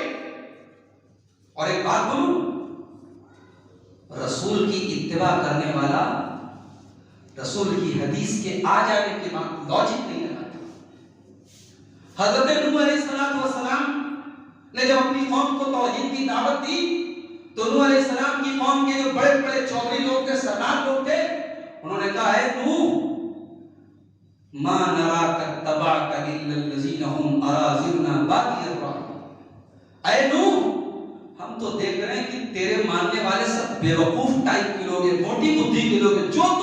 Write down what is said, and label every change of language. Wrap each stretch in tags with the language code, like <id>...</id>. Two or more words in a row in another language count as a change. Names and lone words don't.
<hi>और एक बात बोलूं, रसूल की इत्तिबा करने वाला रसूल की हदीस के आ जाने के बाद लॉजिक नहीं लगाता। हज़रत नूह अलैहिस्सलाम ने जब अपनी कौम को तौहीद की दावत दी तो नूह अलैहिस्सलाम की कौम के जो बड़े बड़े चौधरी लोग थे, सरदार लोग थे, उन्होंने कहा है नूह</hi> <ar>ما نراك اتبعك إلا الذين هم أراذلنا بادي الرأي.</ar> <hi>ऐ नूह हम तो देख रहे हैं कि तेरे मानने वाले सब बेवकूफ टाइप के लोग हैं, मोटी बुद्धि के लोग हैं, जो तुम कहते हो वो मान लेते हैं, तो हमसे तो ये नहीं हो सकता।</hi>